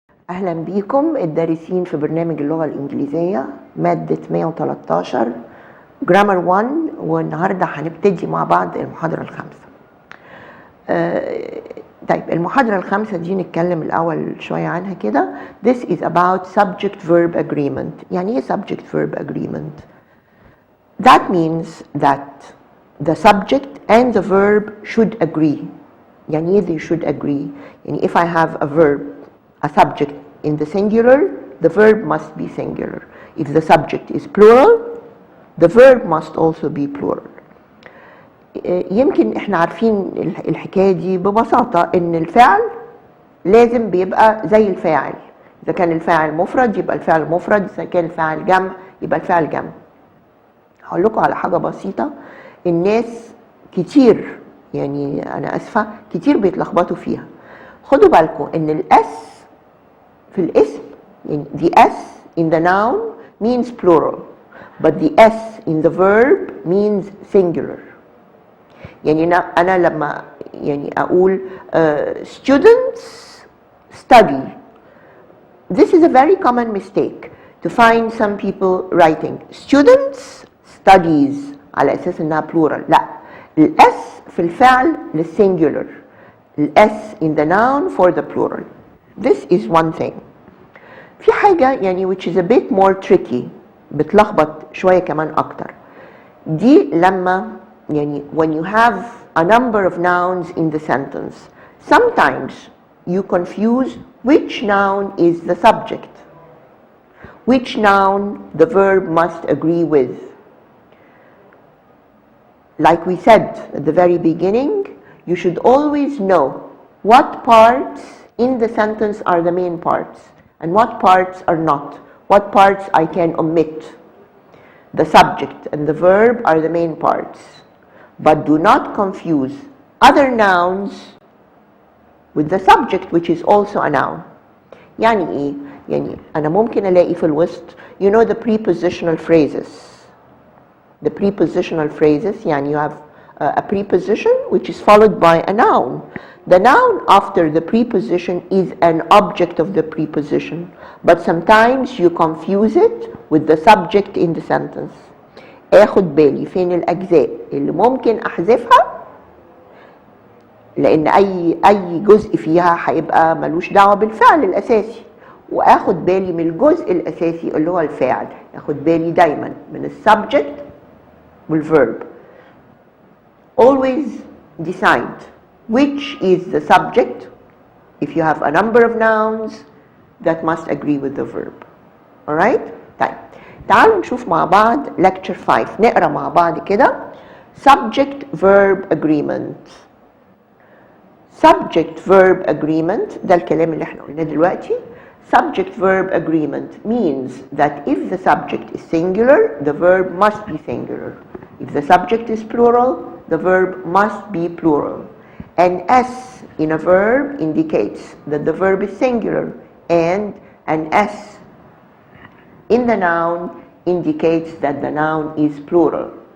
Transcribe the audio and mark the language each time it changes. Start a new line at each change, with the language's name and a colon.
Arabic: أهلا بيكم الدارسين في برنامج اللغة الإنجليزية مادة 113 جرامر 1 والنهاردة هنبتدي مع بعض المحاضرة الخامسة. طيب المحاضرة الخامسة دي نتكلم الأول شوية عنها كده.
English: This is about subject verb agreement.
Arabic: يعني إيه
English: subject verb agreement? That means that the subject and the verb should agree.
Arabic: يعني إيه
English: they should agree؟
Arabic: يعني
English: if I have a verb, a subject in the singular, the verb must be singular. If the subject is plural, the verb must also be plural.
Arabic: يمكن احنا عارفين الحكاية دي ببساطة ان الفعل لازم بيبقى زي الفاعل. اذا كان الفاعل مفرد يبقى الفعل مفرد، اذا كان الفاعل جمع يبقى الفعل جمع. هقول لكم على حاجة بسيطة الناس كتير، يعني انا اسفة، كتير بيتلخبطوا فيها. خدوا بالكم ان الاس في الاسم، يعني
English: the s in the noun means plural but the s in the verb means singular.
Arabic: يعني أنا لما يعني أقول
English: students study, this is a very common mistake to find some people writing students studies
Arabic: على أساس إنها
English: plural.
Arabic: لا، الس في الفعل للsingular، الس
English: in the noun for the plural. This is one thing.
Arabic: في حاجة يعني
English: which is a bit more tricky
Arabic: بتلخبط شوية كمان أكتر. دي لما يعني
English: when you have a number of nouns in the sentence, sometimes you confuse which noun is the subject, which noun the verb must agree with. Like we said at the very beginning, you should always know what parts in the sentence are the main parts and what parts are not, what parts I can omit. The subject and the verb are the main parts. But do not confuse other nouns with the subject which is also a noun.
Arabic: يعني إيه؟ يعني أنا ممكن ألاقي في الوسط
English: you know the prepositional phrases. The prepositional phrases
Arabic: يعني
English: you have a preposition which is followed by a noun. The noun after the preposition is an object of the preposition, but sometimes you confuse it with the subject in the sentence.
Arabic: اخد بالي فين الاجزاء اللي ممكن احذفها لان اي جزء فيها هيبقى ملوش دعوه بالفعل الاساسي، واخد بالي من الجزء الاساسي اللي هو الفاعل. اخد بالي دايما من السبجكت والverb.
English: Always decide which is the subject if you have a number of nouns that must agree with the verb. All right?
Arabic: طيب تعالوا نشوف مع بعض lecture 5. نقرا مع بعض كده.
English: subject verb agreement.
Arabic: subject verb agreement ده الكلام اللي احنا قلناه دلوقتي.
English: subject verb agreement means that if the subject is singular, the verb must be singular. If the subject is plural, the verb must be plural. An s in a verb indicates that the verb is singular, and an s in the noun indicates that the noun is plural.